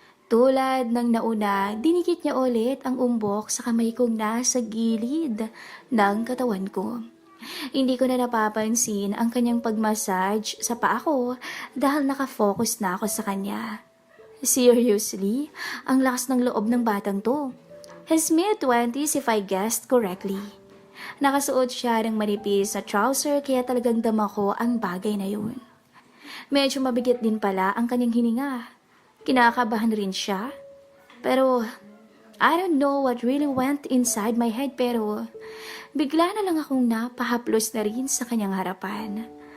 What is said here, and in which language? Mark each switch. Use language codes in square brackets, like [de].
[tl] Tulad ng nauna, dinikit niya ulit ang umbok sa kamay kong nasa gilid ng katawan ko. Hindi ko na napapansin ang kanyang pagmassage sa paa ko dahil nakafocus na ako sa kanya. Seriously, ang lakas ng loob ng batang to. [en] His mid-20s if I guessed correctly. [tl] Nakasuot siya ng manipis na trouser kaya talagang dama ko ang bagay na yun. Medyo mabigat din pala ang kanyang hininga. Kinakabahan rin siya. Pero [en] I don't know what really went inside my head [tl] pero bigla na lang akong napahaplos na rin sa kanyang harapan.